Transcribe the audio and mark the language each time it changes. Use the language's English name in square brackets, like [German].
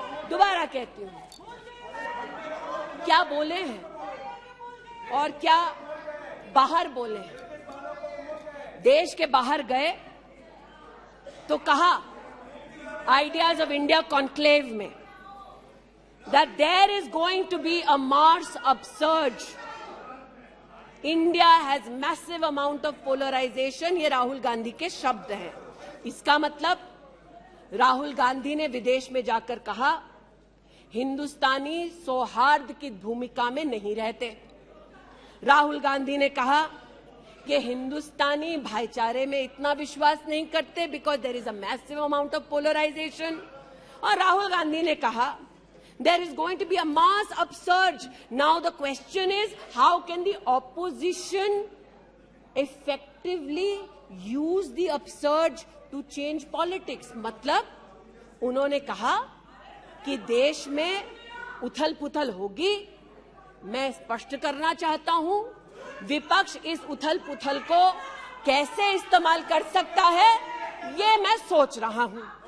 [Hindi] दोबारा कहती हूं, क्या बोले हैं और क्या बाहर बोले हैं। देश के बाहर गए तो कहा आइडियाज ऑफ इंडिया कॉन्क्लेव में [English] that there is going to be a Mars upsurge. India has massive amount of polarization. [Hindi] ये राहुल गांधी के शब्द हैं। इसका मतलब राहुल गांधी ने विदेश में जाकर कहा हिंदुस्तानी सौहार्द की भूमिका में नहीं रहते। राहुल गांधी ने कहा कि हिंदुस्तानी भाईचारे में इतना विश्वास नहीं करते [English] Because there is a massive amount of polarization. [Hindi] और राहुल गांधी ने कहा [English] there is going to be a mass upsurge. Now the question is, how can the opposition effectively use the upsurge to change politics? [Hindi] मतलब उन्होंने कहा कि देश में उथल पुथल होगी। मैं स्पष्ट करना चाहता हूं, विपक्ष इस उथल पुथल को कैसे इस्तेमाल कर सकता है, ये मैं सोच रहा हूं।